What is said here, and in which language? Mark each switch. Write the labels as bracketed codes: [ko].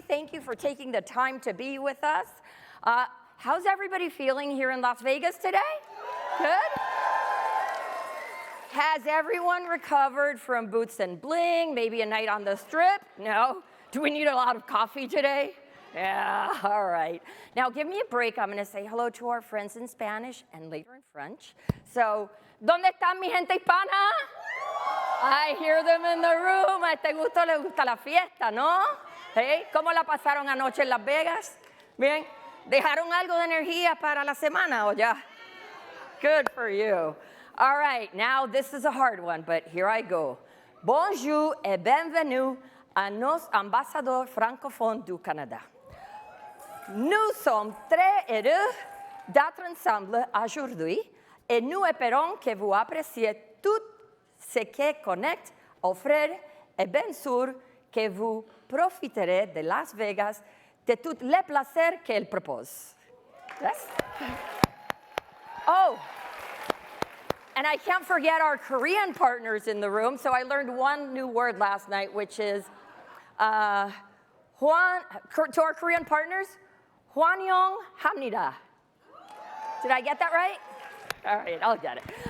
[en] Thank you for taking the time to be with us. How's everybody feeling here in Las Vegas today? Good? Has everyone recovered from boots and bling? Maybe a night on the strip? No? Do we need a lot of coffee today? Yeah, all right. Now give me a break. I'm going to say hello to our friends in Spanish and later in French. [es] So, ¿dónde está mi gente hispana? [en] I hear them in the room. [es] A este gusto le gusta la fiesta, ¿no? Hey, ¿cómo la pasaron anoche en Las Vegas? Bien, ¿dejaron algo de energía para la semana o ya? [en] Good for you. All right, now this is a hard one, but here I go. [fr] Bonjour et bienvenue à nos ambassadeurs francophones du Canada. Nous sommes très heureux d'être ensemble aujourd'hui et nous espérons que vous appréciez tout ce que Connect offre et bien sûr que vous profiterez de Las Vegas de tous les plaisirs qu'elle propose. [en] Yes? Oh, and I can't forget our Korean partners in the room, so I learned one new word last night, which is to our Korean partners, [ko] Hwanyeong hamnida. [en] Did I get that right? All right, I'll get it.